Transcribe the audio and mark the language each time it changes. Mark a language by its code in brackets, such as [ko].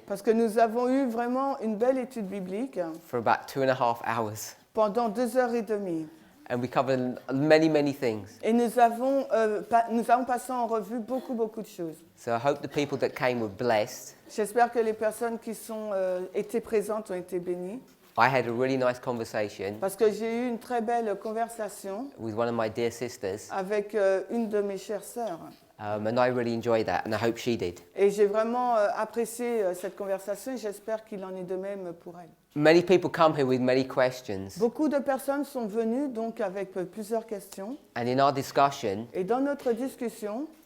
[fr] parce que nous avons eu vraiment une belle étude biblique [en] for about 2.5 hours, [fr] pendant 2h30. [en] and we covered many things. [fr] Et nous avons passé en revue beaucoup de choses. [en] So I hope the people that came were blessed. [fr] J'espère que les personnes qui étaient présentes ont été bénies, [en] I had a really nice conversation [fr] parce que j'ai eu une très belle conversation [en] with one of my dear sisters, [fr] avec une de mes chères sœurs. [en] and I really enjoyed that, and I hope she did. [fr] Et j'ai vraiment apprécié cette conversation et j'espère qu'il en est de même pour elle. [en] Many people come here with many questions, [fr] Beaucoup de personnes sont venues donc avec plusieurs questions. [en] and in our discussion, [fr] Et dans notre discussion,